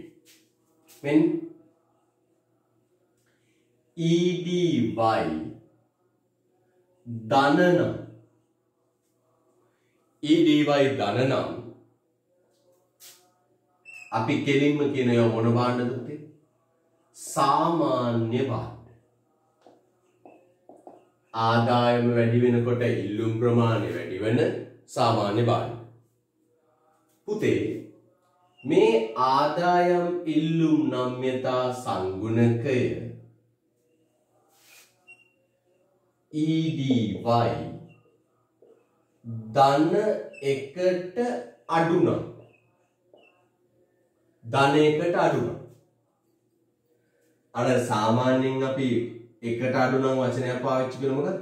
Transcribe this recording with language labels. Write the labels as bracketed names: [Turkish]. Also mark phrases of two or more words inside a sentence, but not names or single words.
[Sinhala] මෙන්න EDY ධනනම් EDY ධනනම් අපි කෙලින්ම කියන ඒවා මොන භාණ්ඩද පුතේ? සාමාන්‍ය භාණ්ඩ. ආදායම වැඩි වෙනකොට ඉල්ලුම් ප්‍රමාණය වැඩි වෙන සාමාන්‍ය භාණ්ඩ. පුතේ මේ ආදායම් ඉල්ලුම් නම්‍යතා සංගුණකය EDY ධන එකට අඩු නම් අර සාමාන්‍යයෙන් අපි එකට අඩු නම් වචනයක් පාවිච්චි කරන මොකද්ද?